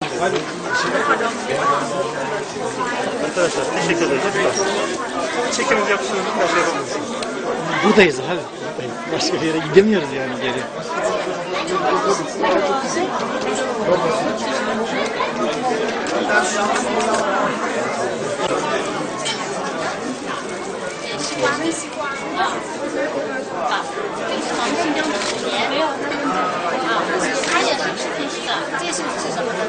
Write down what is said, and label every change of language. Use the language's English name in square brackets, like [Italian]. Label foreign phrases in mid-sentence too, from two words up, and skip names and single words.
[Turkish] Arkadaşlar teşekkür ederiz. Çekimiz yapıyorsunuz, her şey yapamıyorsunuz. Buradayız abi. Başka bir yere gidemiyoruz yani geri. [Chinese] 西瓜跟西瓜啊，这是我们新疆的食盐，没有啊，它也是吃平时的，这是吃什么的？